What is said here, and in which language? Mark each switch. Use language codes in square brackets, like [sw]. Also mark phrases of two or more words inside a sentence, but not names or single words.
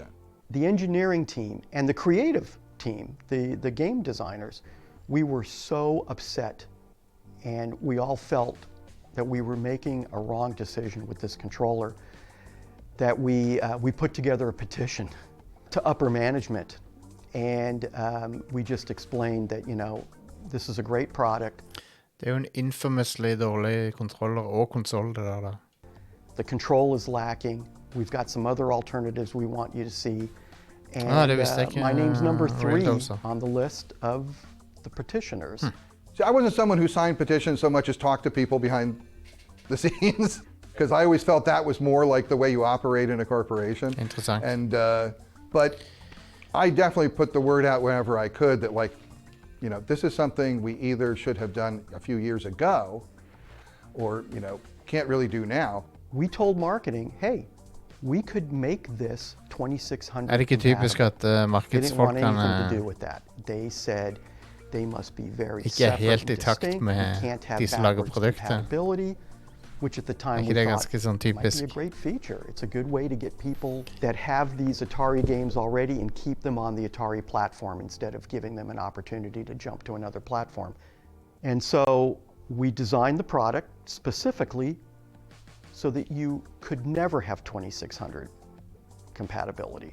[en] The engineering team and the creative team, the game designers, we were so upset, and we all felt that we were making a wrong decision with this controller, that we put together a petition to upper management, and we just explained that, you know, this is a great product. [no] Det jo en infamously dårlig kontroller og konsol, det der. [en] The control is lacking. We've got some other alternatives we want you to see. And my name's number 3 on the list of the petitioners. See, I wasn't someone who signed petitions so much as talked to people behind the scenes, because I always felt that was more like the way you operate in a corporation. [no] Interessant. [en] And, but I definitely put the word out whenever I could that, like, you know, this is something we either should have done a few years ago or, you know, can't really do now. We told marketing, hey, we could make this 2600 [no] Det ikke typisk at markedsfolkene [en] They didn't want anything to do with that. They said they must be very [no] ikke helt [en] separate [no] I [en] and [no] takt [en] distinct. [no] med [en] We can't have [no] de som lager [en] backwards [no] produktet. [en] compatibility, which at the time [no] Ikke [en] we [no] det [en] thought [no] ganske sånn [en] might be [no] typisk? [en] a great feature. It's a good way to get people that have these Atari games already and keep them on the Atari platform instead of giving them an opportunity to jump to another platform. And so we designed the product specifically so that you could never have 2600 compatibility.